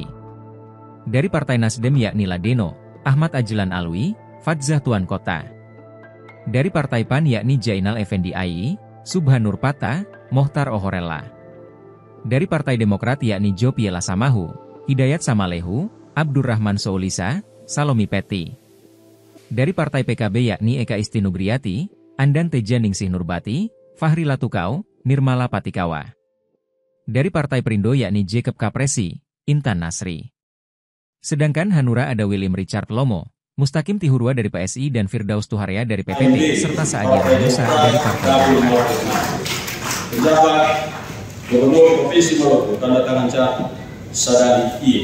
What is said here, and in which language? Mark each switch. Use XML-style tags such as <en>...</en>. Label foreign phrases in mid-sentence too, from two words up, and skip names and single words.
<id>Dari Partai Nasdem yakni Ladeno, Ahmad Ajlan Alwi, Fadzah Tuan Kota. Dari Partai PAN yakni Jainal Effendi Ai, Subhanur Pata, Mohtar Ohorella. Dari Partai Demokrat yakni Jopiela Samahu, Hidayat Samalehu, Abdurrahman Soulisa, Salomi Peti. Dari Partai PKB yakni Eka Istinugriati, Andan Teja Ningsih Nurbati, Fahri Latukau, Nirmala Patikawa. Dari Partai Perindo yakni Jacob Kapresi, Intan Nasri. Sedangkan Hanura ada William Richard Lomo, Mustaqim Tihurwa dari PSI dan Firdaus Tuharia dari PPT, serta Saadi Ranusa dari Partai Demokrat. Penjabat Gubernur Provinsi Maluku, tanda tangan Cak Sadali I.</id>